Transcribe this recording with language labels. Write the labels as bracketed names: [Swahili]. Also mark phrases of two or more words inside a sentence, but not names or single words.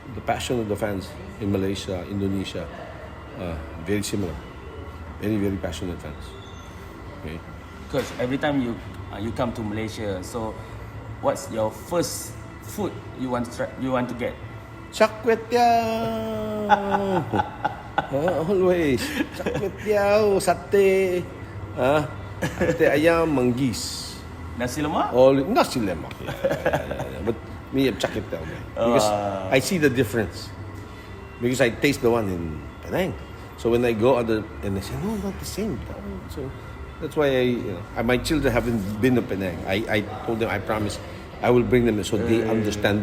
[English] the passion of the fans in Malaysia, Indonesia, very similar. Very, very passionate fans. Okay. Because every time you come to Malaysia, so what's your first food you want to get? Char kway teow. Always. Char kway teow, satay, satay ayam, manggis. Nasi lemak? Nasi lemak. Yeah. But me, char kway teow. Because I see the difference. Because I taste the one in Penang. So when I go other and they say, no, not the same. So that's why my children haven't been to Penang. I told them, I promise, I will bring them so they understand.